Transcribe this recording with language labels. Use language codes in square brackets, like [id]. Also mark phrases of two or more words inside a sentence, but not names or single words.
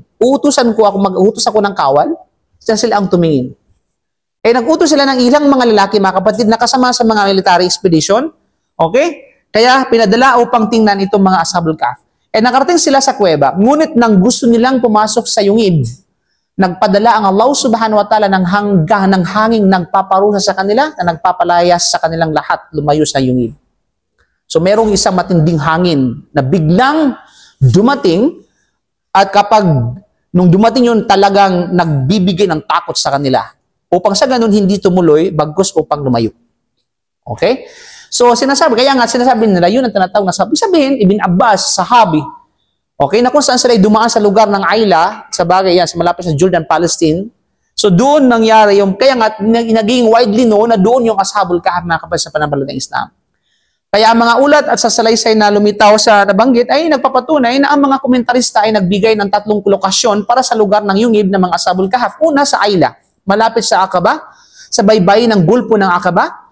[tl] Mag-uutos ako ng kawal, sila ang tumingin. Eh, nag-utos sila ng ilang mga lalaki, mga kapatid, na kasama sa mga [en] military expedition. [tl] Okay? Kaya pinadala upang tingnan itong mga Ashabul Kahf. Eh, nakarating sila sa kuweba. Ngunit nang gusto nilang pumasok sa yungib, nagpadala ang Allah [ar] subhanahu wa ta'ala [tl] ng hanging nagpaparusa sa kanila na nagpapalayas sa kanilang lahat lumayo sa yungib. So, merong isang matinding hangin na biglang dumating at nung dumating yun, talagang nagbibigay ng takot sa kanila. Upang sa ganun, hindi tumuloy, bagkus upang lumayo. Okay? So, kaya nga sinasabi nila, yun ang tinatawag na sabihin, Ibn Abbas, sahabi. Okay? Na kung saan sila dumaan sa lugar ng Ayla, sa bagay yan, sa malapit sa Jordan, Palestine. So, doon nangyari yung, kaya nga, naging [en] widely known [tl] na doon yung Ashabul Kahf na kapag sa pananampalatayang Islam. Kaya ang mga ulat at sa salaysay na lumitaw sa nabanggit ay nagpapatunay na ang mga komentarista ay nagbigay ng 3 lokasyon para sa lugar ng yungib ng mga Ashabul Kahf. Una sa Ayla, malapit sa Aqaba, sa baybayin ng gulpo ng Aqaba.